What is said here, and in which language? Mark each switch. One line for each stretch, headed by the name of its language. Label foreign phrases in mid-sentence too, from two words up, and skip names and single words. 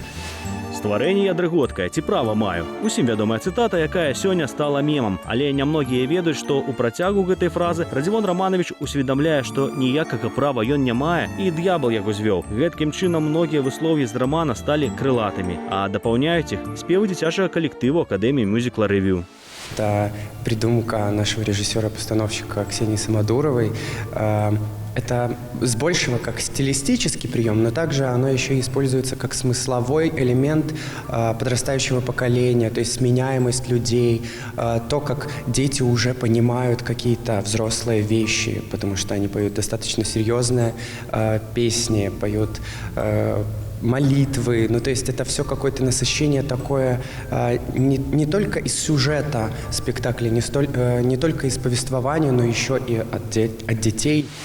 Belarusian: Стварэнне я дрыготкае, ці права маю. Усім вядомая цытата, якая сёння стала мемам. Але нямногія ведаюць, што ў працягу гэтай фразы Радзівон Раманович усведамляе, што ніякага права ён не мае, і д'ябал яго звёў. Гэткім чынам многія выслові з рамана сталі крылатымі, а дапаўняюць іх спевы дзіцячага калектыву Акадэміі мюзикла «Ревью».
Russian: Это придумка нашего режиссера-постановщика Ксении Самодуровой. Это с большего как стилистический прием, но также оно еще используется как смысловой элемент подрастающего поколения, то есть сменяемость людей, то, как дети уже понимают какие-то взрослые вещи, потому что они поют достаточно серьезные песни, поют молитвы, то есть это все какое-то насыщение такое не только из сюжета спектакля, не только из повествования, но еще и от детей.